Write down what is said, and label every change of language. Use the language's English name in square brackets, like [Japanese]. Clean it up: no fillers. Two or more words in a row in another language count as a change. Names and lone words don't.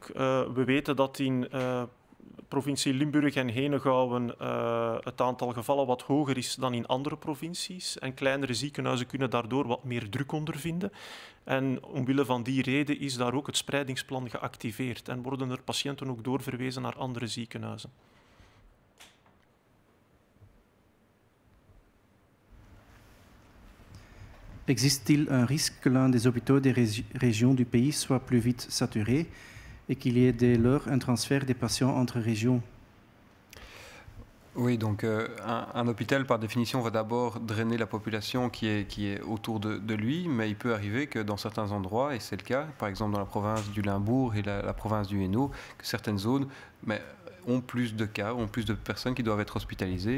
[Dutch] We weten dat in provincie Limburg en Henegouwen het aantal gevallen wat hoger is dan in andere provincies. En kleinere ziekenhuizen kunnen daardoor wat meer druk ondervinden. En omwille van die reden is daar ook het spreidingsplan geactiveerd en worden er patiënten ook doorverwezen naar andere ziekenhuizen. [French] Existe-t-il un risque que l'un des hôpitaux des régions du pays soit plus vite saturé et qu'il y ait dès lors un transfert des patients entre régions? Oui, donc un hôpital, par définition, va d'abord drainer la population qui est autour de lui, mais il peut arriver que dans certains endroits, et c'est le cas, par exemple dans la province du Limbourg et la province du Hainaut, que certaines zones ont plus de cas, ont plus de personnes qui doivent être hospitalisées.